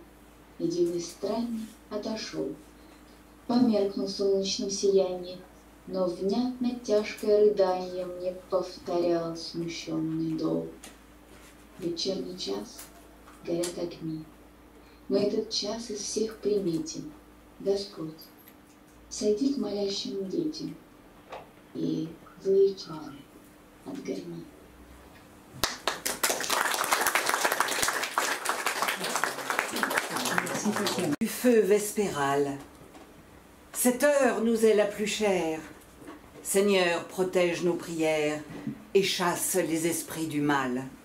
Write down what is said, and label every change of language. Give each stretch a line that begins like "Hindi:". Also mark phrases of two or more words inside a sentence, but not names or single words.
Russian: И дивный странник отошел, померкнул в солнечном сиянии, но внятно тяжкое рыдание мне повторял смущенный дол. Вечерний час, горят огни. Мы этот час из всех приметим. Господь, сойди к молящим детям и злые чары отгорни.
French: Du feu vespéral. Cette heure nous est la plus chère. Seigneur, protège nos prières et chasse les esprits du mal.